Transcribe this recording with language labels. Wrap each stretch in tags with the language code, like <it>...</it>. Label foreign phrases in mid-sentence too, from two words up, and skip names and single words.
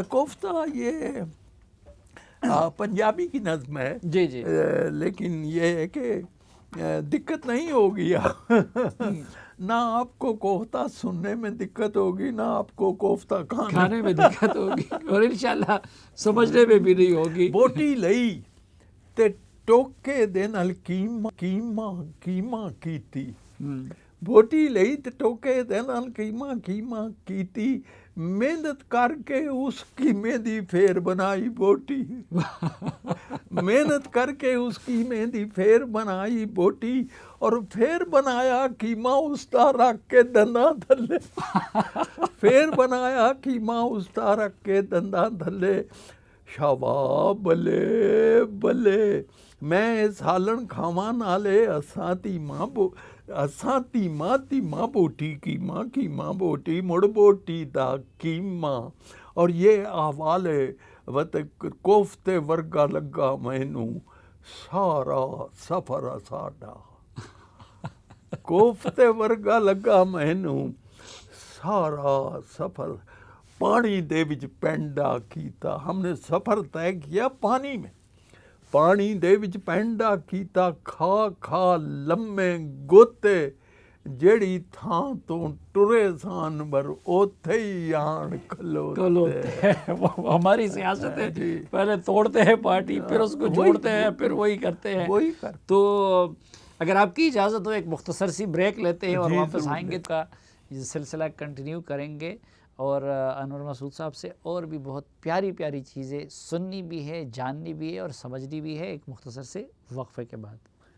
<ur>کوفتہ یہ پنجابی کی نظم ہے جی جی, لیکن یہ ہے کہ دقت نہیں ہوگی, نہ آپ کو کوفتہ سننے میں دقت ہوگی, نہ آپ کو کوفتہ کھانے میں دقت ہوگی, اور انشاءاللہ سمجھنے میں بھی نہیں ہوگی.</ur> <pa>بوٹی لئی تے ٹوکے دے نال کیما کیتی, بوٹی لئی تے ٹوکے دے نال کیما کیتی, محنت کر کے اس قیمے دی پھر بنائی بوٹی. محنت کر کے اس قیمے دی پھر بنائی بوٹی, اور پھر بنایا قیمہ استا رکھ کے دنداں تھلے. پھر بنایا قیمہ استا رکھ کے دنداں تھلے. شاباش بلے بلے, میں سالن کھاواں نالے اساں تی ماں بوٹی قیمہ بوٹی مڑ بوٹی دا قیمہ.</pa> <ur>اور یہ حوالے</ur> <pa>کوفتے ورگا لگا مینوں سارا سفر ساڈا. کوفتے ورگا لگا مینوں سارا سفر. پانی دے وچ پینڈا کیتا,</pa> <ur>ہم نے سفر طے کیا پانی میں,</ur> <pa>ਪਾਣੀ ਦੇ ਵਿੱਚ ਪੈਂਡਾ ਕੀਤਾ ਖਾ ਖਾ ਲੰਮੇ ਗੋਤੇ, ਜਿਹੜੀ ਥਾਂ ਤੋਂ ਟੁਰੇ ਸਾਨਵਰ ਉੱਥੇ ہی آن کھلوتے.</pa> <ur>ہماری سیاست ہے پہلے توڑتے ہیں پارٹی، پھر اس کو جوڑتے ہیں، پھر وہی کرتے ہیں. تو اگر آپ کی اجازت ہو ایک مختصر سی بریک لیتے ہیں اور واپس آئیں گے کا یہ سلسلہ کنٹینیو کریں گے، اور انور مسعود صاحب سے اور بھی بہت پیاری پیاری چیزیں سننی بھی ہے، جاننی بھی ہے اور سمجھنی بھی ہے ایک مختصر سے وقفے کے بعد.</ur>